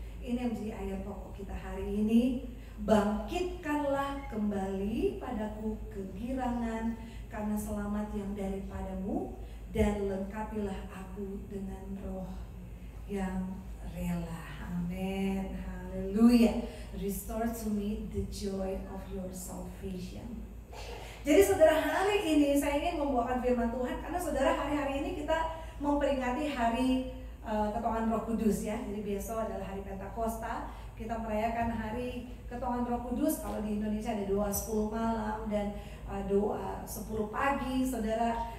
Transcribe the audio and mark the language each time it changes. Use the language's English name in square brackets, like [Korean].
[Indonesian] Ini yang menjadi ayat pokok kita hari ini. Bangkitkanlah kembali padaku kegirangan karena selamat yang daripadamu, dan lengkapilah aku dengan roh yang rela. Amin. Haleluya. [English] Restore to me the joy of your salvation. [Indonesian] Jadi saudara, hari ini saya ingin membawakan firman Tuhan karena saudara, hari-hari ini kita memperingati hari Ketongan Roh Kudus ya. Jadi besok adalah hari Pentakosta. Kita merayakan hari Ketongan Roh Kudus. Kalau di Indonesia ada doa 10 malam dan doa 10 pagi, saudara.